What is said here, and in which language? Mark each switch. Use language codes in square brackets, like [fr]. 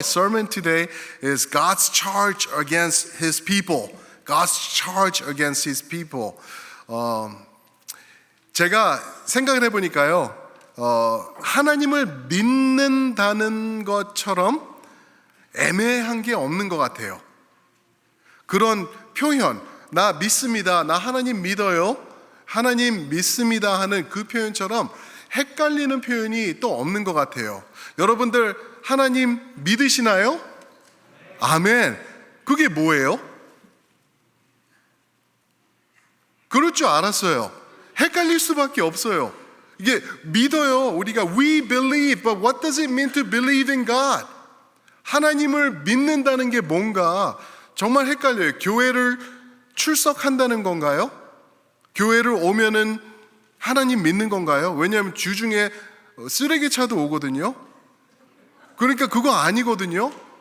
[en] sermon today is God's charge against His people. God's charge against His people. [ko] 제가 생각을 해보니까요, 하나님을 믿는다는 것처럼 애매한 게 없는 것 같아요. 그런 표현, 나 믿습니다, 나 하나님 믿어요, 하나님 믿습니다 하는 그 표현처럼 헷갈리는 표현이 또 없는 것 같아요. 여러분들 하나님 믿으시나요? 아멘. 그게 뭐예요? 그럴 줄 알았어요. 헷갈릴 수밖에 없어요. 이게 믿어요. 우리가 [en] we believe, but what does it mean to believe in God? [ko] 하나님을 믿는다는 게 뭔가 정말 헷갈려요. 교회를 출석한다는 건가요? 교회를 오면은 하나님 믿는 건가요? 왜냐하면 주중에 쓰레기차도 오거든요. 그러니까 그거 아니거든요.